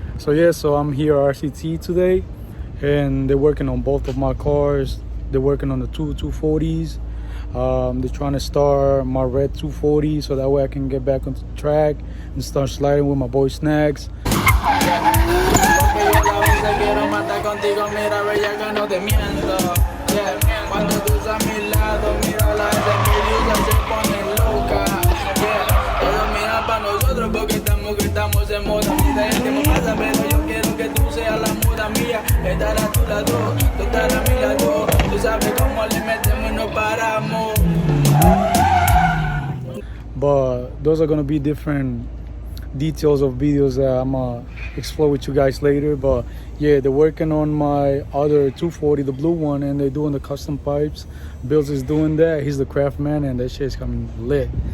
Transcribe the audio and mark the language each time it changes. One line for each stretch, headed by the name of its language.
English: So yeah, so I'm here at RCT today, and they're working on both of my cars. They're working on the two 240s. They're trying to start my red 240 so that way I can get back on the track and start sliding with my boy SNAXX.
Spanish: Quiero matar contigo, mira bellaca, no te miento. Yeah. Cuando tú estás a mi lado, mira la envidia se pone loca. Yeah. Todos miran pa' nosotros porque estamos en moda. Mira, el tiempo pasa, pero yo quiero que tú seas la moda mía. Estar a tu lado, tú estar a mi lado. Tú sabes cómo le metemos y no paramos.
English: But those are gonna be different details of videos that I'm gonna explore with you guys later. But yeah, they're working on my other 240, the blue one, and they're doing the custom pipes. Bills is doing that. He's the craftsman, and that shit's coming lit.